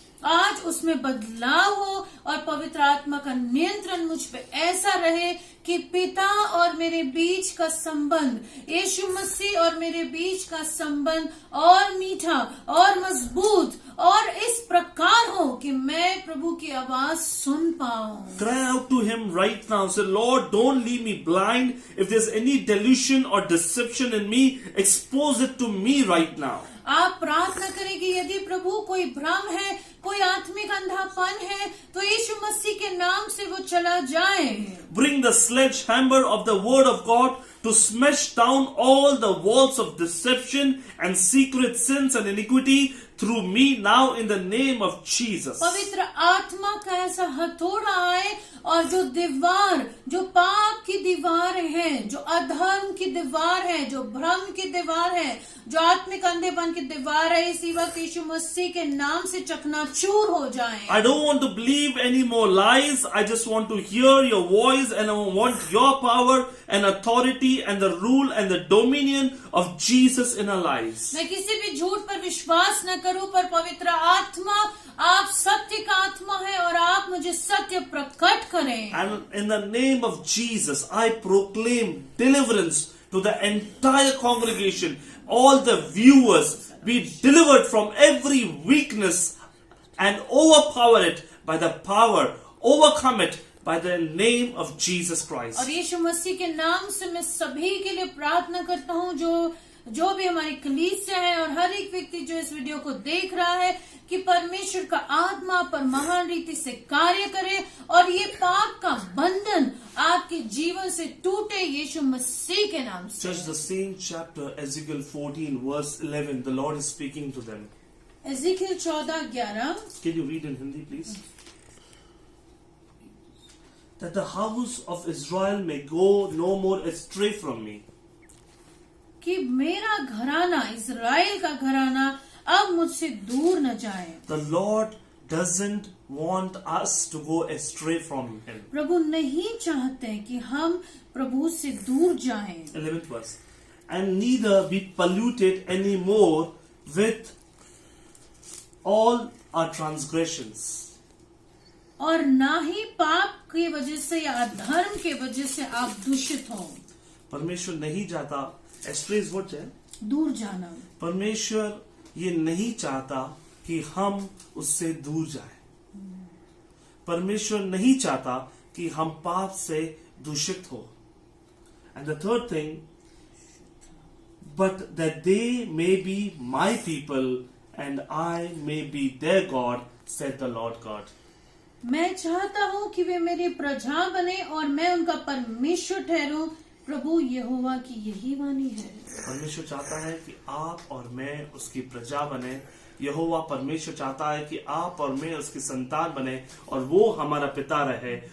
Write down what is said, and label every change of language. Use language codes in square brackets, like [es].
[hi] आज उसमें बदलाव हो, और पवित्र आत्मा का नियंत्रण मुझ पे ऐसा रहे कि पिता और मेरे बीच का संबंध, यीशु मसीह और मेरे बीच का संबंध और मीठा और मजबूत और इस प्रकार हो कि मैं प्रभु की आवाज सुन पाऊं। [en] Cry out to Him right now. Say, Lord, don't leave me blind. If there's any delusion or deception in me, expose it to me right now. [hi] आप प्रार्थना करें कि यदि प्रभु कोई भ्रम है, कोई आत्मिक अंधापन है, तो यीशु मसीह के नाम से वो चला जाए। [en] Bring the sledgehammer of the Word of God to smash down all the walls of deception and secret sins and iniquity through me now in the name of Jesus. [hi] पवित्र आत्मा का ऐसा हथौड़ा आए और जो दीवार, जो पाप की दीवार है, जो अधर्म की दीवार है, जो भ्रम की दीवार है, जो आत्मिक अंधेपन की दीवार है, इसी वक्त यीशु मसीह के नाम से चकनाचूर हो जाए. [en] I don't want to believe any more lies. I just want to hear your voice and I want your power and authority and the rule and the dominion of Jesus in our lives. [hi] मैं किसी भी झूठ पर विश्वास न करूं, पर पवित्र आत्मा, आप सत्य का आत्मा है और आप मुझे सत्य प्रकट करें. [en] And in the name of Jesus, I proclaim deliverance to the entire congregation. All the viewers be delivered from every weakness and overpower it by the power, overcome it by the name of Jesus Christ. [hi] और यीशु मसीह के नाम से मैं सभी के लिए प्रार्थना करता हूँ, जो भी हमारी कलीसिया है और हर एक व्यक्ति जो इस वीडियो को देख रहा है, कि परमेश्वर का आत्मा पर महान रीति से कार्य करे और ये पाप का बंधन आपके जीवन से टूटे यीशु मसीह के नाम से. [en] Just the same chapter, Ezekiel 14 verse 11, the Lord is speaking to them. [hi] एज़ेकियल 14:11. [en] Can you read in Hindi, please? That the house of Israel may go no more astray from me. [hi] कि मेरा घराना, इज़राइल का घराना अब मुझसे दूर न जाए. [en] The Lord doesn't want us to go astray from Him. [hi] प्रभु नहीं चाहते कि हम प्रभु से दूर जाएं. [en] 11th verse. And neither be polluted anymore with all our transgressions. [hi] और ना ही पाप की वजह से या अधर्म के वजह से आप दूषित हो. परमेश्वर नहीं चाहता, [en] astray is what [hi] है? दूर जाना. परमेश्वर ये नहीं चाहता कि हम उससे दूर जाएं. परमेश्वर नहीं चाहता कि हम पाप से दूषित हो. [en] And the third thing, but that they may be my people and I may be their God, said the Lord God. [hi] मैं चाहता हूँ कि वे मेरी प्रजा बने और मैं उनका परमेश्वर ठहरूं. प्रभु यहोवा की यही वाणी है. परमेश्वर चाहता है कि आप और मैं उसकी प्रजा बने. यहोवा परमेश्वर चाहता है कि आप और मैं उसकी संतान बने और वो हमारा पिता रहे.